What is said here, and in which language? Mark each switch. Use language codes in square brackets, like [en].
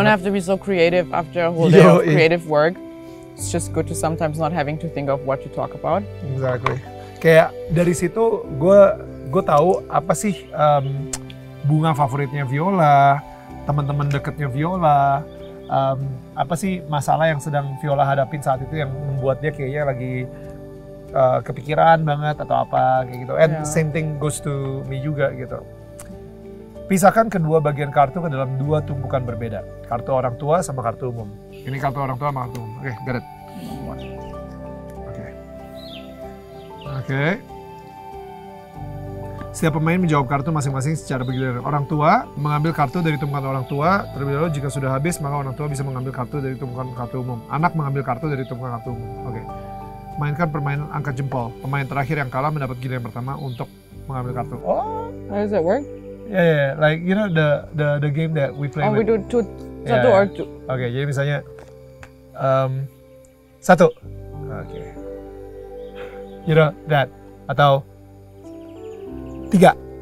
[en] don't have to be so creative after a whole day of creative work. It's just good to sometimes not having to think of what to talk about. Exactly. [id] Kayak dari situ gue tahu apa sih bunga favoritnya Viola, teman-teman deketnya Viola, apa sih masalah yang sedang Viola hadapin saat itu yang membuat dia kayaknya lagi kepikiran banget atau apa kayak gitu. [en] And same thing goes to me [id] juga gitu. Pisahkan kedua bagian kartu ke dalam dua tumpukan berbeda. Kartu orang tua sama kartu umum. Ini kartu orang tua sama kartu umum. Oke, [en] got it. [id] Oke. Setiap pemain menjawab kartu masing-masing secara bergiliran. Orang tua mengambil kartu dari tumpukan orang tua. Terlebih dahulu jika sudah habis, maka orang tua bisa mengambil kartu dari tumpukan kartu umum. Anak mengambil kartu dari tumpukan kartu umum. Oke. Mainkan permainan angkat jempol. Pemain terakhir yang kalah mendapat giliran pertama untuk mengambil kartu. Oh, [en] How does that work? yeah, like you know the game that we play. Oh, we do satu or two. [id] Oke, jadi misalnya satu. Oke. [en] You know that [id] atau tiga.